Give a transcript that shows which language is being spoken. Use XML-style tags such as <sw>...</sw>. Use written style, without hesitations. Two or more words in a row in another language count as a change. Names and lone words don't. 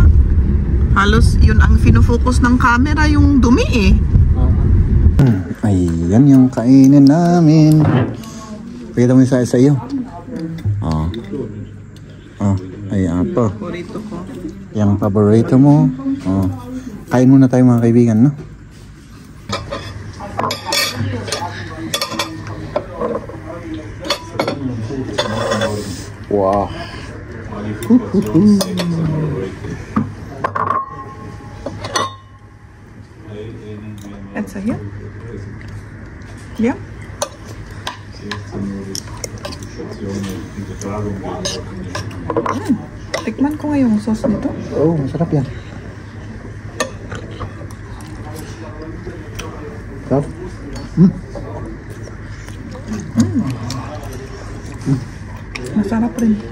<tl>Halos yun ang fino-focus ng camera, yung dumi Ayan yung kainin namin. Pakita mo sa iyo. Ayan po. Paborito ko. Yung paborito mo. Kain muna tayo mga kaibigan, no? Wow.</tl> <de>Etsa hier? Ja?</de> <tl>Tikman ko nga yung sauce nito. Masarap yan. Sarap. Masarap rin.</tl>